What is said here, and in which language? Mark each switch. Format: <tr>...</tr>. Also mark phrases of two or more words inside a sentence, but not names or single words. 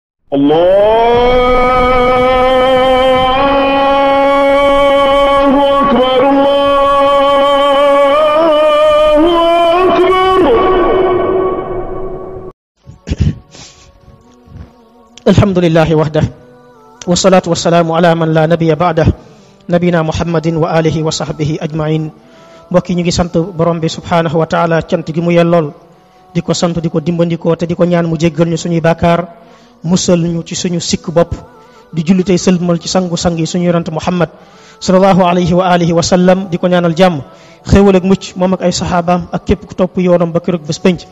<ar>الله أكبر، الله أكبر. الحمد لله وحده والصلاة والسلام على من لا نبي بعده نبينا محمد وعلى آله وصحبه أجمعين.</ar> <wo>Mbokk yi ñu ngi sant borom bi</wo> <ar>سبحانه وتعالى</ar> <wo>cant gi mu yellool di ko sant di ko dimbandikoo te di ko ñaan mu jéggal ñu suñuy bàkkaar musal ñu ci suñu sikk bopp di julli tey sëlmal ci sangu-sang yi suñu yonent muhammad</wo> <ar>صلى الله عليه وعلى آله وسلم</ar> <wo>di ko ñaanal jàmm xéewal ak mucc moom ak ay saxaabaam ak képp ku topp yoonam ba keroog bés penc.</wo>